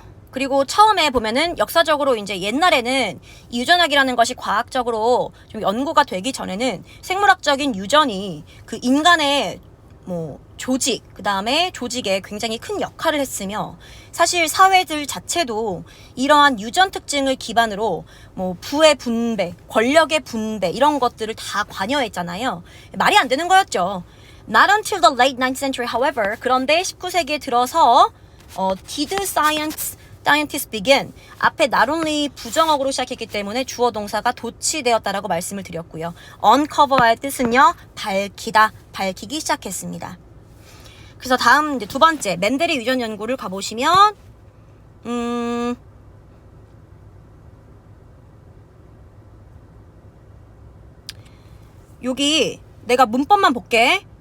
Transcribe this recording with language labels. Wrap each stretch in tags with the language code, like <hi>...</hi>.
<ko>그리고 처음에 보면은 역사적으로 이제 옛날에는 이 유전학이라는 것이 과학적으로 좀 연구가 되기 전에는 생물학적인 유전이 그 인간의 뭐 조직, 그 다음에 조직에 굉장히 큰 역할을 했으며 사실 사회들 자체도 이러한 유전 특징을 기반으로 뭐 부의 분배, 권력의 분배 이런 것들을 다 관여했잖아요. 말이 안 되는 거였죠.</ko> <en>Not until the late 19th century, however,</en> <ko>그런데 19세기에 들어서</ko> <en>did scientists begin?</en> <ko>앞에 not only 부정어구로 시작했기 때문에 주어 동사가 도치되었다라고 말씀을 드렸고요. uncover의 뜻은요, 밝히다, 밝히기 시작했습니다. 그래서 다음 이제 두 번째, 맨델의 유전 연구를 가보시면, 여기 내가 문법만 볼게.</ko>